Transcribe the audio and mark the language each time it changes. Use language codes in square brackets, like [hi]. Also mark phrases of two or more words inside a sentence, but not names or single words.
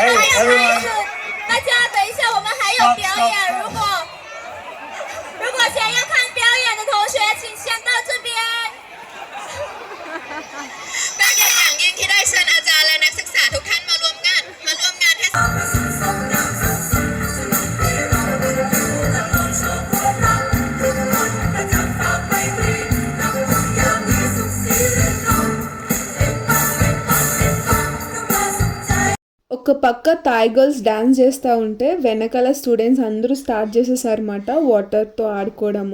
[zh] 开始，大家等一下，我们还有表演。如果想要看表演的同学，请先到这边。 [th] ก็จะอย่างยิ่งที่ได้เชิญอาจารย์และนักศึกษาทุกท่านมาร่วมงานเทศกาล [te] ఒక పక్క [en] Thai girls dance [te] చేస్తూ ఉంటే వెనకాల స్టూడెంట్స్ అందరూ స్టార్ట్ చేసేసారన్నమాట వాటర్తో ఆడుకోవడము.